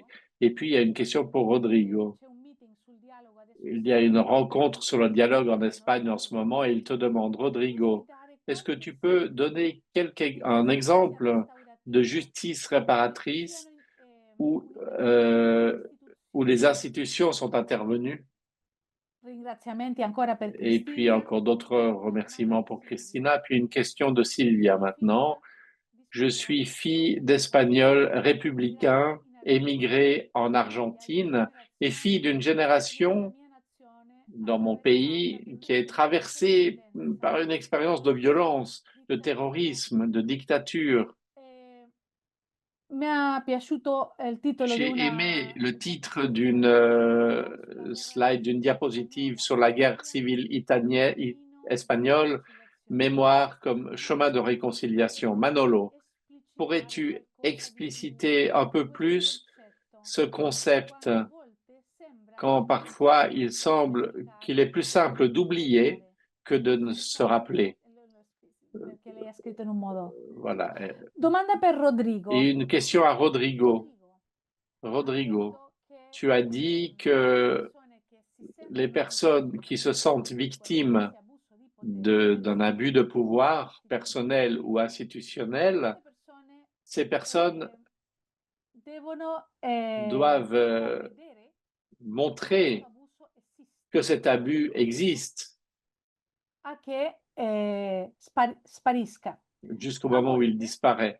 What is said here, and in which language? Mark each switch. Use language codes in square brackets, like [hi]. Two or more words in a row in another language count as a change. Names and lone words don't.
[fr] Et puis, il y a une question pour Rodrigo. Il y a une rencontre sur le dialogue en Espagne en ce moment et il te demande, Rodrigo, est-ce que tu peux donner un exemple de justice réparatrice où les institutions sont intervenues? [it] ringraziamenti ancora per [fr] Et puis Cristina. encore d'autres remerciements pour Christina. Puis une question de Sylvia maintenant. Je suis fille d'Espagnols républicains émigrés en Argentine et fille d'une génération dans mon pays qui est traversée par une expérience de violence, de terrorisme, de dictature. [it] Mi è piaciuto il titolo di [fr] J'ai [it] una... [fr] aimé le titre d'une slide, d'une diapositive sur la guerre civile espagnole, Mémoire comme chemin de réconciliation. Manolo, pourrais-tu expliciter un peu plus ce concept quand parfois il semble qu'il est plus simple d'oublier que de ne se rappeler? [it] Perché lei ha scritto in un modo. [fr] Voilà. [it] Domanda per Rodrigo. [fr] Et une question à Rodrigo. Rodrigo, tu as dit que les personnes qui se sentent victimes d'un abus de pouvoir personnel ou institutionnel, ces personnes doivent montrer que cet abus existe jusqu'au moment où il disparaît.